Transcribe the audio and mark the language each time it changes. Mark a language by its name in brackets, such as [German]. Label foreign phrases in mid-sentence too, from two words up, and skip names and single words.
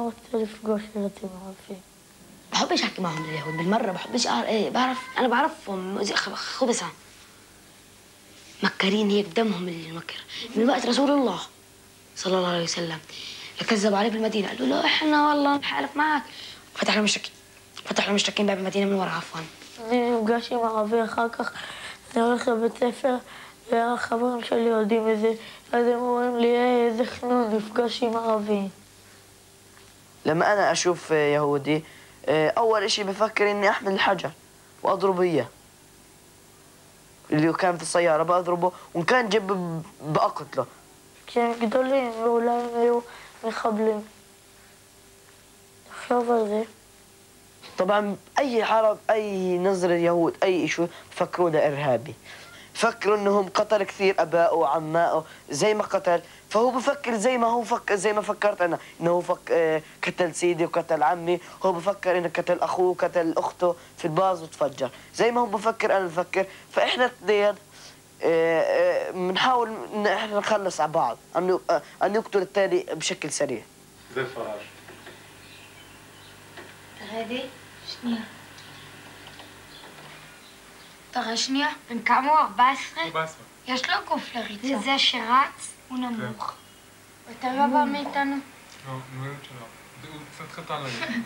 [Hebrew] רוצה לפגוש ילדים ערבים. [Arabic] بحبش احكي معهم اليهود بالمره، بحبش بعرف انا بعرفهم خبثه مكرين هيك دمهم اللي مكر. من وقت رسول الله صلى الله عليه وسلم كذبوا عليه بالمدينه، قالوا له احنا والله نحالف معك، فتح لهم مشتكين باب المدينه من ورا. عفوا [Hebrew] אני נפגש עם ערבי, אחר כך אני הולך לבית ספר והחברים שלי יודעים את זה, אז הם אומרים לי איזה חנון נפגש עם ערבי. [Arabic] لما أنا أشوف يهودي أول إشي بفكر إني أحمل الحجر وأضربه إياه. اللي كان في السيارة بأضربه، وإن كان جنب بأقتله. [Hebrew] כשהם גדולים ואולי הם היו מחבלים. תחשוב על זה. [Arabic] طبعا أي عرب أي نظرة يهود أي شيء فكروا ده إرهابي، فكروا إنهم قتل كثير أبائه وعمائه زي ما قتل، فهو بفكر زي ما هو فكر زي ما فكرت أنا إنه هو قتل سيدي وقتل عمي، هو بفكر إنه قتل أخوه وقتل أخته في الباز وتفجر، زي ما هو بفكر أنا بفكر، فإحنا اثنين بنحاول إن إحنا نخلص على بعض، أن يقتل الثاني بشكل سريع. [Hebrew] זה פרש. תרדי, שנייה. תראה שנייה, הם קמו 14. יש לו גוף לריצה. וזה שרץ, הוא נמוך. יותר גבוה מאיתנו. לא, נראה שלא. הוא קצת קטן להם.